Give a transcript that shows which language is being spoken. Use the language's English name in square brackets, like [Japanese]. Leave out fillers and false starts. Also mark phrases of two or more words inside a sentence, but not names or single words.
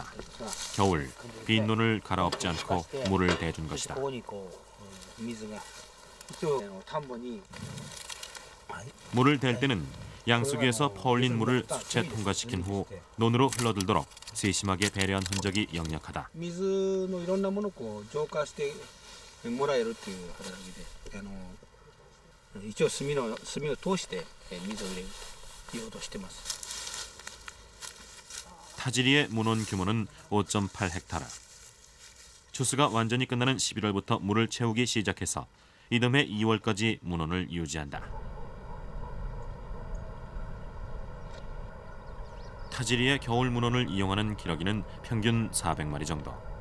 [Korean] 겨울 빈 논을 갈아엎지 않고 물을 대준 것이다. 물을 댈 때는 양수기에서 퍼올린 물을 수채 통과시킨 후 논으로 흘러들도록 세심하게 배려한 흔적이 역력하다. [Japanese] 水のいろんなものを浄化してもらえるという働きで、一応炭を通して水を入れるということをしてます。 [Korean] 타지리의 문헌 규모는 5.8헥타르. 추수가 완전히 끝나는 11월부터 물을 채우기 시작해서 이듬해 2월까지 문원을 유지한다. 타지리의 겨울 문원을 이용하는 기러기는 평균 400마리 정도.